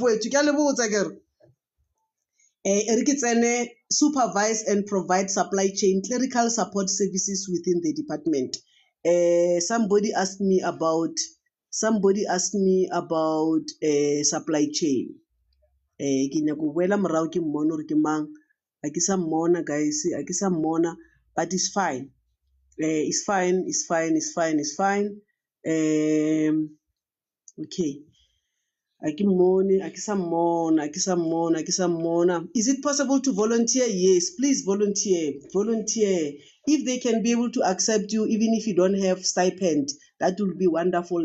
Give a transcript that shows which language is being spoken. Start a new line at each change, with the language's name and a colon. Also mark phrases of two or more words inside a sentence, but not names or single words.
English: Supervise and provide supply chain clerical support services within the department. Somebody asked me about supply chain.
Northern Sotho: Ke nya go boela morao ke mmone gore ke mang, a ke sa mmona guys, a ke sa mmona,
English: but it's fine. It's fine. Okay. Is it possible to volunteer? Yes, please volunteer. If they can be able to accept you, even if you don't have stipend, that will be wonderful.